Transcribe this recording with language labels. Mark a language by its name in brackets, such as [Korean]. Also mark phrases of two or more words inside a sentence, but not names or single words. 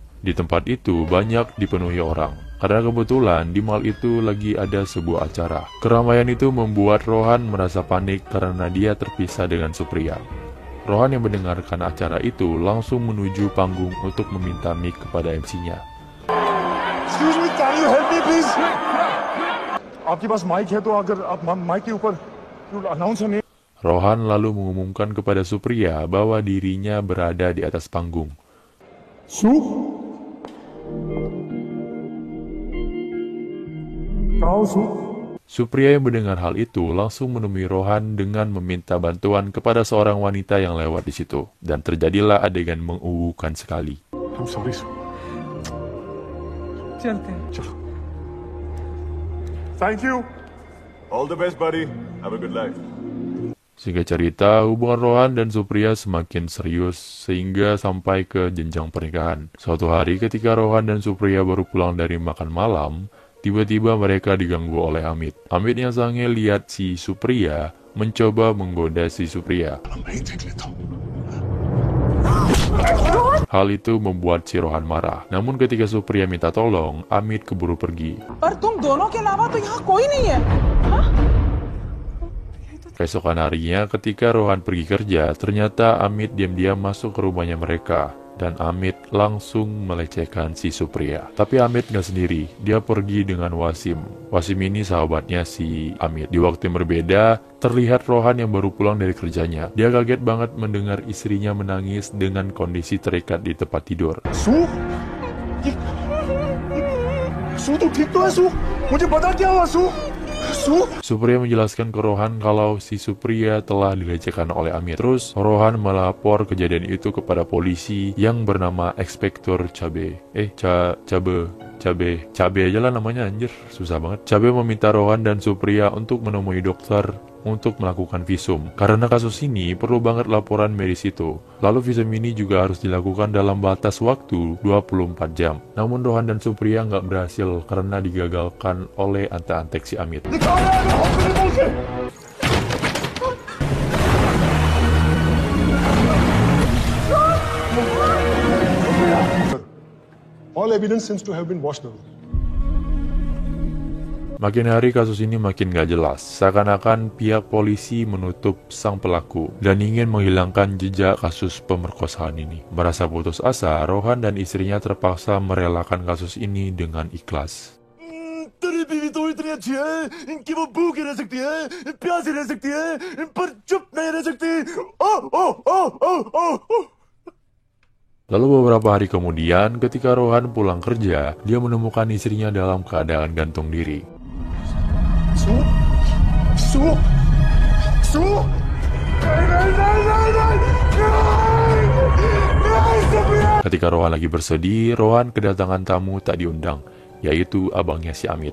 [Indonesian] Di tempat itu banyak dipenuhi orang, karena kebetulan di mall itu lagi ada sebuah acara. Keramaian itu membuat Rohan merasa panik karena dia terpisah dengan Supriya. Rohan yang mendengarkan acara itu langsung menuju panggung untuk meminta mic kepada MC-nya. [English] Excuse me, can you help me please? [Hindi] आपके पास mic है तो अगर आप mic के ऊपर [English] announce her name. [Indonesian] Rohan lalu mengumumkan kepada Supriya bahwa dirinya berada di atas panggung. Su? Kau Su? Supriya yang mendengar hal itu langsung menemui Rohan dengan meminta bantuan kepada seorang wanita yang lewat di situ, dan terjadilah adegan menguuhkan sekali. [English] I'm sorry, Su. [Hindi] चलते हैं। Chalo. [English] Thank you. All the best, buddy. Have a good life. [Indonesian] Singkat cerita, hubungan Rohan dan Supriya semakin serius sehingga sampai ke jenjang pernikahan. Suatu hari ketika Rohan dan Supriya baru pulang dari makan malam, tiba-tiba mereka diganggu oleh Amit. Amit yang sange lihat si Supriya mencoba menggoda si Supriya. Hal itu membuat si Rohan marah. Namun ketika Supriya minta tolong, Amit keburu pergi. [Hindi] पर तुम दोनों के अलावा तो यहाँ कोई नहीं है। हाँ? [Indonesian] Keesokan harinya ketika Rohan pergi kerja, ternyata Amit diam-diam masuk ke rumahnya mereka. Dan Amit langsung melecehkan si Supriya. Tapi Amit nggak sendiri, dia pergi dengan Wasim. Wasim ini sahabatnya si Amit. Di waktu yang berbeda, terlihat Rohan yang baru pulang dari kerjanya. Dia kaget banget mendengar istrinya menangis dengan kondisi terikat di tempat tidur. [Hindi] Su? Su, tu ठीक तो है Su? मुझे बता क्या हुआ Su? Su? [Indonesian] Supriya menjelaskan ke Rohan kalau si Supriya telah dilecehkan oleh Amit. Terus Rohan melapor kejadian itu kepada polisi yang bernama Inspektur Cabe. Cabe aja lah namanya, anjir, susah banget. Cabe meminta Rohan dan Supriya untuk menemui dokter untuk melakukan visum. Karena kasus ini perlu banget laporan medis itu. Lalu visum ini juga harus dilakukan dalam batas waktu 24 jam. Namun Rohan dan Supriya nggak berhasil karena digagalkan oleh antek-antek si Amit. [English] All evidence seems to have been washed away. [Indonesian] Makin hari kasus ini makin gak jelas, seakan-akan pihak polisi menutup sang pelaku dan ingin menghilangkan jejak kasus pemerkosaan ini. Merasa putus asa, Rohan dan istrinya terpaksa merelakan kasus ini dengan ikhlas. [Hindi] तेरी बीवी तो इतनी अच्छी है कि वो भूखी रह सकती है, प्यासी रह सकती है, पर चुप नहीं रह सकती. [Indonesian] Lalu beberapa hari kemudian, ketika Rohan pulang kerja, dia menemukan istrinya dalam keadaan gantung diri. Ketika Rohan lagi bersedih, Rohan kedatangan tamu tak diundang, yaitu abangnya si Amit.